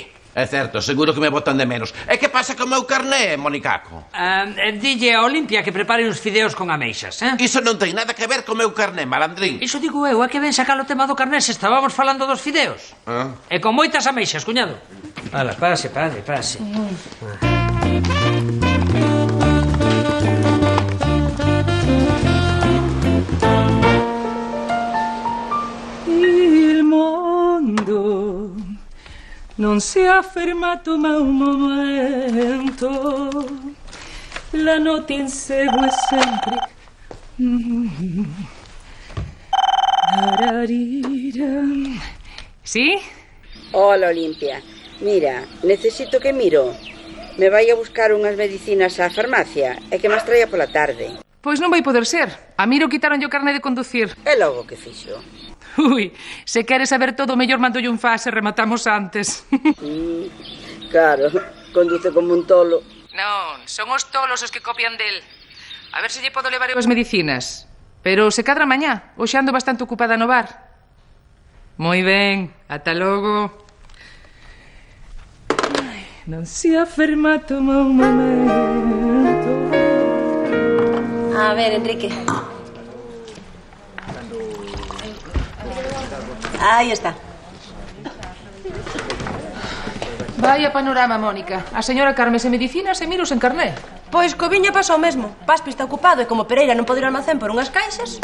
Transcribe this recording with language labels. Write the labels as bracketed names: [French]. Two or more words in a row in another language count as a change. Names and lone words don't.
[Galician] É certo, seguro que me botan de menos. E que pasa co meu carné, Monicaco? Dille a Olimpia que prepare uns fideos con ameixas, Iso non ten nada que ver co meu carné, malandrín. Iso digo eu, é que ven sacar o tema do carné se estábamos falando dos fideos. E con moitas ameixas, cuñado. Ala, pase, padre, pase. [Italian] Il mondo non si è fermato ma un momento, la notte insegue sempre. [Galician] ¿Sí? Hola, Olimpia. Mira, necesito que Miro me vai a buscar unhas medicinas á farmacia e que me as traia pola tarde. Pois non vai poder ser. A Miro quitaron o carné de conducir. E logo que fixo? Ui, se queres saber todo, mellor mandolle un fax e rematamos antes. Claro, conduce como un tolo. Non, son os tolos os que copian del. A ver se lle podo levar eu as medicinas. Pero se cadra mañá, hoxe ando bastante ocupada no bar. Moi ben, ata logo. [Italian] Ai, non si ha fermato ma un momento. [Galician] A ver, Enrique. Aí está. [Spanish] Vaya panorama, Mónica. [Galician] A señora Carme se medicinas e Miros en carné. Pois co viño pasa o mesmo. Paspi está ocupado e como Pereira non pode ir ao almacén por unhas caixas.